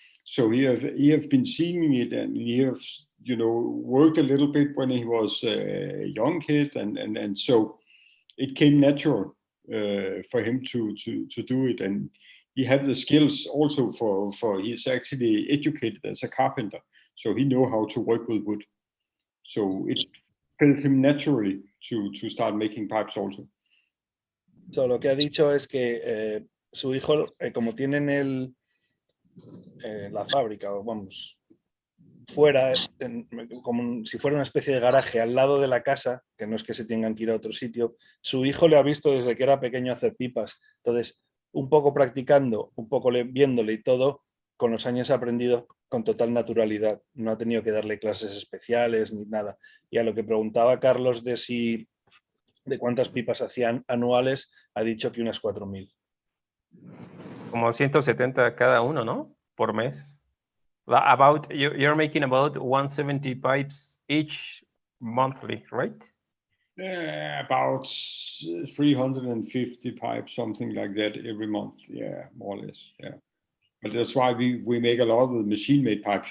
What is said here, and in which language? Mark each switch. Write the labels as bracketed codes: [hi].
[en] So he have been seeing it, and he have worked a little bit when he was a young kid, and so it came natural for him to do it, and he had the skills also for he's actually educated as a carpenter, so he know how to work with wood. So it felt him naturally to start making pipes also. [es] So lo que ha dicho es que su hijo, como tienen la fábrica, vamos, fuera, como si fuera una especie de garaje al lado de la casa, que no es que se tengan que ir a otro sitio, su hijo le ha visto desde que era pequeño hacer pipas. Entonces, un poco practicando, un poco viéndole y todo, con los años ha aprendido con total naturalidad. No ha tenido que darle clases especiales ni nada. Y a lo que preguntaba Carlos de cuántas pipas hacían anuales, ha dicho que unas 4,000. Como 170 cada uno, ¿no? Por mes. [en] You're making about 170 pipes each monthly, right? About 350 pipes, something like that, every month. Yeah, more or less. Yeah, but that's why we make a lot of the machine-made pipes.